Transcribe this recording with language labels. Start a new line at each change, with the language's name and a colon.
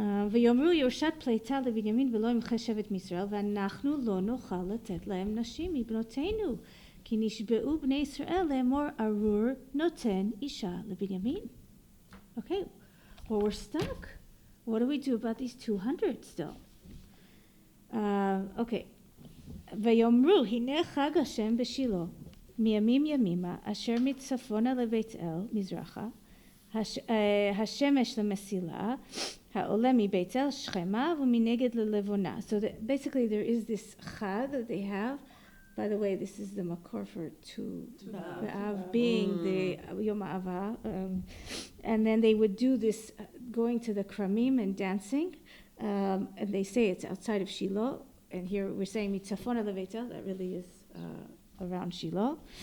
Hebrew: ויאמרו ירושת פליטה לבנימין ולא ימחה שבט מישראל ואנחנו לא נוכל לתת להם נשים מבנותינו כי נשבעו בני ישראל לאמור ארור נותן אישה לבנימין.
English: Okay, well, we're stuck. What do we do about these 200 still? Okay.
Hebrew: ויאמרו הנה חג השם בשילה מימים ימימה אשר מצפונה לבית אל מזרחה השמש למסילה העולה מבית אל שכמה ומנגד ללבונה.
English: So basically there is this chag that they have. By the way, this is the makor for Tu B'Av being the Yom Ha'ava. And then they would do this going to the kramim and dancing. And they say it's outside of Shiloh. And here we're saying
Hebrew: mitzafona lebeit el,
English: that really is around Shiloh.